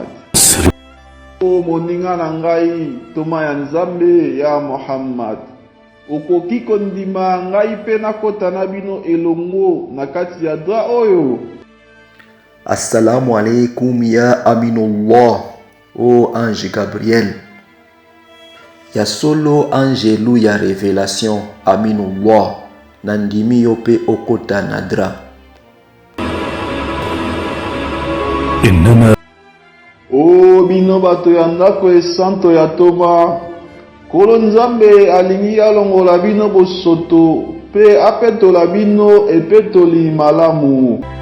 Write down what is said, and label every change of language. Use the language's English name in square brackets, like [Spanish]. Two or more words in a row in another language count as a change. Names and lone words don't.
[Lingala] O moninga na ngai toma ya Nzambe ya Muhammad, okoki kondima ngai pe nakota na bino elongo na kati ya Dra oyo? [Arabic] السلام عليكم يا أمين الله, o ange Gabriel. [Lingala] Ya solo angelu ya révélation Aminullah, nandimi yo pe okota na Dra. Innama O bino bato ya ndako esanto ya Toma, Kolo Nzambe alingi alongola bino bosoto pe apetola bino epetoli malamu.